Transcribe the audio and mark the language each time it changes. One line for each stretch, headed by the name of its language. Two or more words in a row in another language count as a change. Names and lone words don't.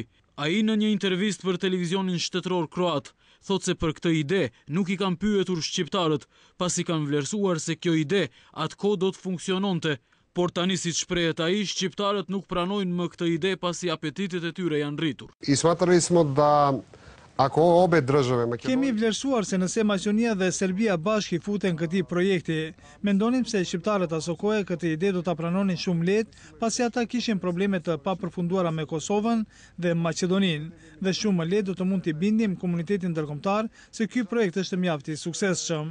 Albanian: Ai në një intervistë për televizionin shtetëror kroat thotë se për këtë ide nuk i kanë pyetur shqiptarët, pasi kanë vlerësuar se kjo ide atkoh do të funksiononte. Por tani, si shprehet ai, shqiptarët nuk pranojnë më këtë ide pasi apetitet e tyre janë rritur.
Serbian: I smatrali smo da ako obe države
Albanian: Kemi vlerësuar se nëse Maqedonia dhe Serbia bashkë i futen këtij projekti, mendonim se shqiptarët asokoje këtë ide do ta pranonin shumë lehtë, pasi ata kishin probleme të papërfunduara me Kosovën dhe Maqedoninë, dhe shumë më lehtë do të mund t'i bindim komunitetin ndërkombëtar se ky projekt është mjaft i suksesshëm.